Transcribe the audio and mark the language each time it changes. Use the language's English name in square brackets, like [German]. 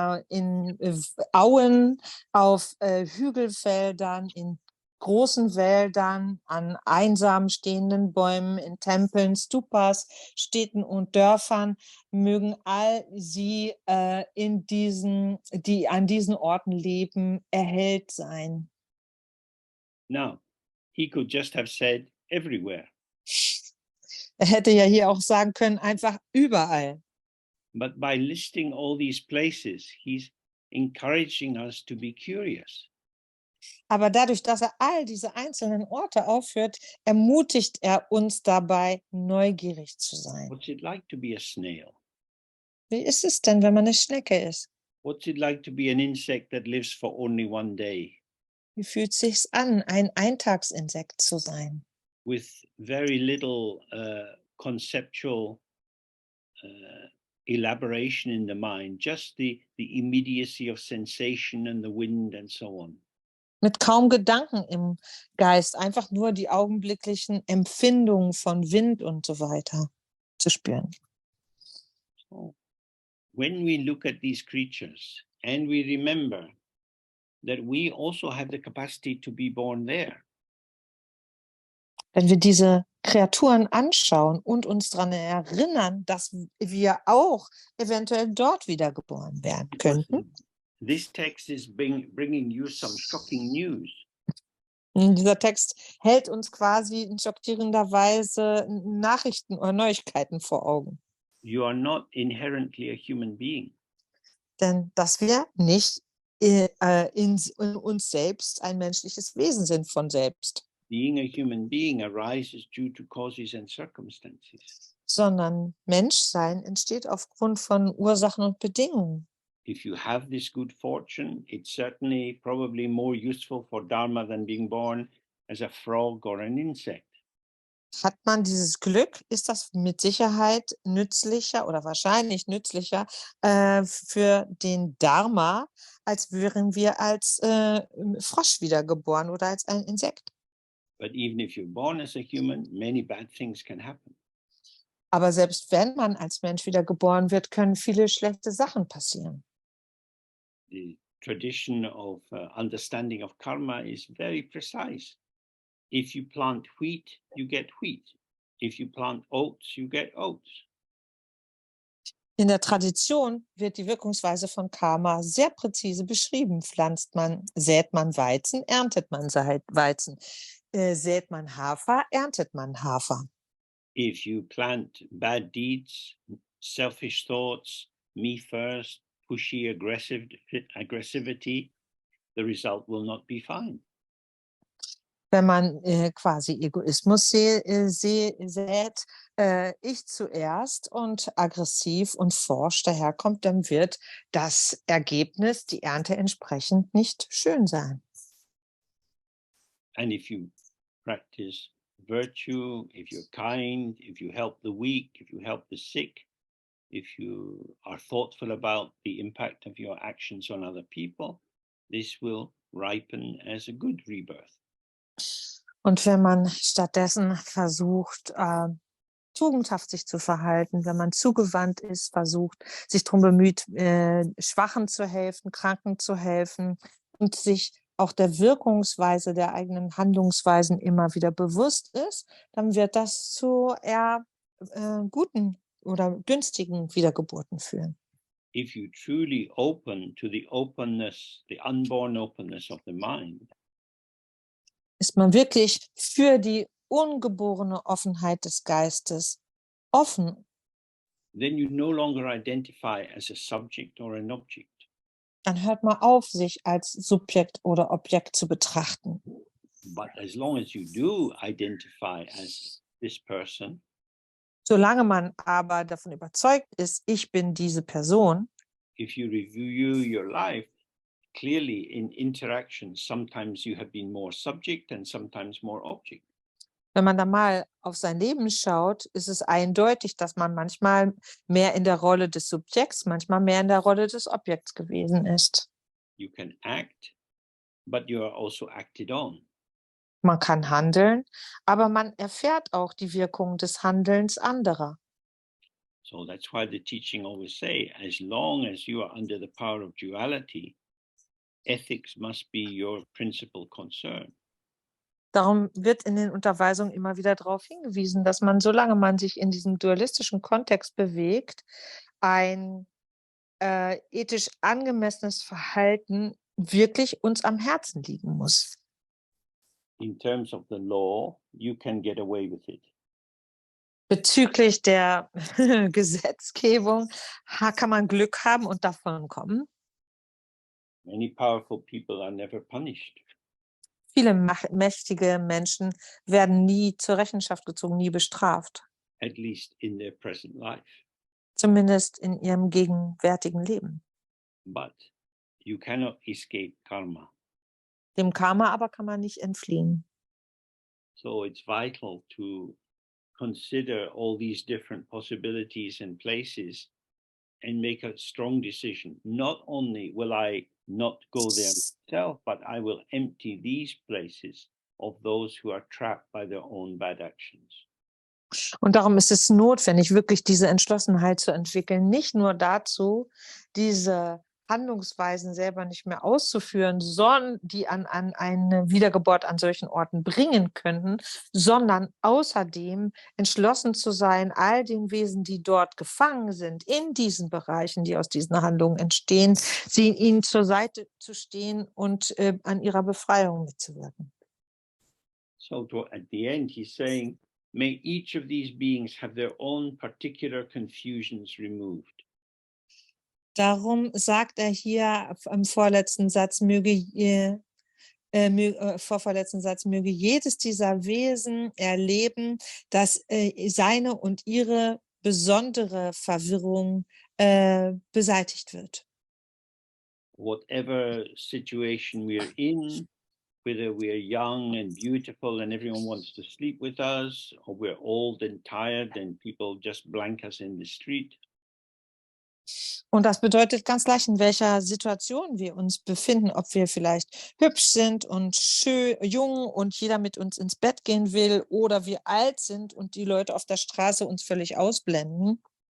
[German] in Auen, auf Hügelfeldern, in großen Wäldern, an einsam stehenden Bäumen, in Tempeln, Stupas, Städten und Dörfern, mögen all sie, die an diesen Orten leben, erhellt sein. [English] Now, he could just have said everywhere. [German] Er hätte ja hier auch sagen können, einfach überall. [English] But by listing all these places, he's encouraging us to be curious. [German] Aber dadurch, dass er all diese einzelnen Orte aufführt, ermutigt er uns dabei, neugierig zu sein. [English] What's it like to be a snail? [German] Wie ist es denn, wenn man eine Schnecke ist? [English] What's it like to be an insect that lives for only one day? [German] Wie fühlt sich's an, ein Eintagsinsekt zu sein? [English] with very little conceptual elaboration in the mind, just the immediacy of sensation and the wind and so on. [German] Mit kaum Gedanken im Geist, einfach nur die augenblicklichen Empfindungen von Wind und so weiter zu spüren. [English] So when we look at these creatures and we remember that we also have the capacity to be born there. [German] Wenn wir diese Kreaturen anschauen und uns daran erinnern, dass wir auch eventuell dort wiedergeboren werden könnten. [English] This text is bringing you some shocking news. [German] Dieser Text hält uns quasi in schockierender Weise Nachrichten oder Neuigkeiten vor Augen. [English] You are not inherently a human being. [German] Denn dass wir nicht in uns selbst ein menschliches Wesen sind von selbst. [English] Being a human being arises due to causes and circumstances. [German] Sondern Menschsein entsteht aufgrund von Ursachen und Bedingungen. [English] If you have this good fortune, it's certainly probably more useful for Dharma than being born as a frog or an insect. [German] Hat man dieses Glück, ist das mit Sicherheit nützlicher oder wahrscheinlich nützlicher für den Dharma, als wären wir als Frosch wiedergeboren oder als ein Insekt. [English] But even if you're born as a human, many bad things can happen. [German] Aber selbst wenn man als Mensch wiedergeboren wird, können viele schlechte Sachen passieren. [English] The tradition of understanding of karma is very precise. If you plant wheat, you get wheat. If you plant oats, you get oats. [German] In der Tradition wird die Wirkungsweise von Karma sehr präzise beschrieben. Sät man Weizen, erntet man Weizen. Sät man Hafer, erntet man Hafer. [English] If you plant bad deeds, selfish thoughts, me first, pushy aggressivity, the result will not be fine. [German] Wenn man quasi Egoismus sät, ich zuerst und aggressiv und forsch daherkommt, dann wird das Ergebnis, die Ernte entsprechend nicht schön sein. [English] And if you practice virtue, if you're kind, if you help the weak, if you help the sick, if you are thoughtful about the impact of your actions on other people, this will ripen as a good rebirth. [German] Und wenn man stattdessen versucht, tugendhaft sich zu verhalten, wenn man zugewandt ist, versucht, sich darum bemüht, Schwachen zu helfen, Kranken zu helfen und sich auch der Wirkungsweise der eigenen Handlungsweisen immer wieder bewusst ist, dann wird das zu eher guten oder günstigen Wiedergeburten führen. [English] If you truly open to the openness, the unborn openness of the mind, [German] ist man wirklich für die ungeborene Offenheit des Geistes offen, [English] then you no longer identify as a subject or an object. [German] dann hört man auf, sich als Subjekt oder Objekt zu betrachten. [English] But as long as you do identify as this person, [German] Solange man aber davon überzeugt ist, ich bin diese Person, [English] if you review your life, clearly in interactions, sometimes you have been more subject and sometimes more object. [German] wenn man da mal auf sein Leben schaut, ist es eindeutig, dass man manchmal mehr in der Rolle des Subjekts, manchmal mehr in der Rolle des Objekts gewesen ist. [English] You can act, but you are also acted on. [German] Man kann handeln, aber man erfährt auch die Wirkung des Handelns anderer. [English] So that's why the teaching always say, as long as you are under the power of duality, ethics must be your principal concern. [German] Darum wird in den Unterweisungen immer wieder darauf hingewiesen, dass man, solange man sich in diesem dualistischen Kontext bewegt, ein ethisch angemessenes Verhalten wirklich uns am Herzen liegen muss. [English] In terms of the law, you can get away with it. [German] Bezüglich der Gesetzgebung kann man Glück haben und davon kommen. [English] Many powerful people are never punished. [German] Viele mächtige Menschen werden nie zur Rechenschaft gezogen, nie bestraft. [English] At least in their present life. [German] Zumindest in ihrem gegenwärtigen Leben. [English] But you cannot escape karma. [German] Dem Karma aber kann man nicht entfliehen. [English] So it's vital to consider all these different possibilities and places and make a strong decision. Not only will I not go there myself, but I will empty these places of those who are trapped by their own bad actions. [German] Und darum ist es notwendig, wirklich diese Entschlossenheit zu entwickeln, nicht nur dazu, diese Handlungsweisen selber nicht mehr auszuführen, sondern die an eine Wiedergeburt an solchen Orten bringen könnten, sondern außerdem entschlossen zu sein, all den Wesen, die dort gefangen sind, in diesen Bereichen, die aus diesen Handlungen entstehen, ihnen zur Seite zu stehen und an ihrer Befreiung mitzuwirken. [English] So at the end, he's saying, may each of these beings have their own particular confusions removed. [German] Darum sagt er hier im vorletzten Satz, vorvorletzten Satz, möge jedes dieser Wesen erleben, dass seine und ihre besondere Verwirrung beseitigt wird. [English] Whatever situation we're in, whether we're young and beautiful and everyone wants to sleep with us, or we're old and tired and people just blank us in the street. [German] Und das bedeutet ganz gleich, in welcher Situation wir uns befinden, ob wir vielleicht hübsch sind und schön, jung und jeder mit uns ins Bett gehen will oder wir alt sind und die Leute auf der Straße uns völlig ausblenden.